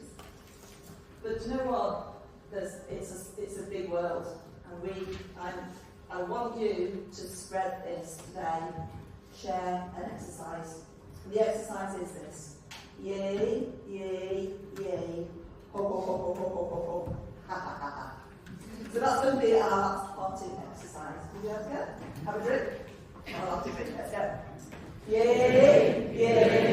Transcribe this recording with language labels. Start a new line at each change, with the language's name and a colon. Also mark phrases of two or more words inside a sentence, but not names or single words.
English: But do you know what? It's a big world, and I want you to spread this today. Share an exercise. The exercise is this: yay, yay, yay, ho ho ho ho ho ho ho, ha ha ha ha. So that's going to be our spotting exercise. Would you like to go? Have a drink? I'll have to drink. Let's go. Yay, yay.